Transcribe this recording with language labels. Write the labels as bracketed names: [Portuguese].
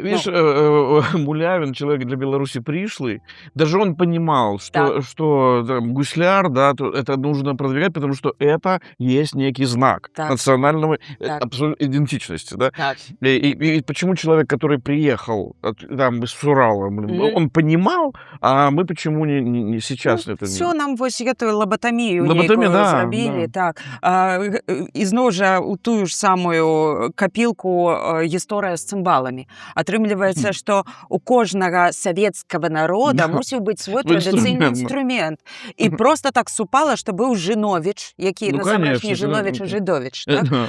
[Russian] Видишь, Мулявин, человек для Беларуси пришлый, даже он понимал, что гусляр, да, это нужно продвигать, потому что это есть некий знак национального идентичности, да. И почему человек, который приехал там с Урала, он понимал, а мы почему не сейчас это не... Все нам вось эту лоботомию некую [Belarusian] зрабілі, так. І зноў жа у тую ж самую капілку гісторыя з цымбаламі. Атрымліваецца, што у кожнага савецкага народа мусіў быць свой традыцыйны інструмент. І проста так супала, што быў Жыновіч, які насамрэч не Жыновіч, а Жыдовіч. Так?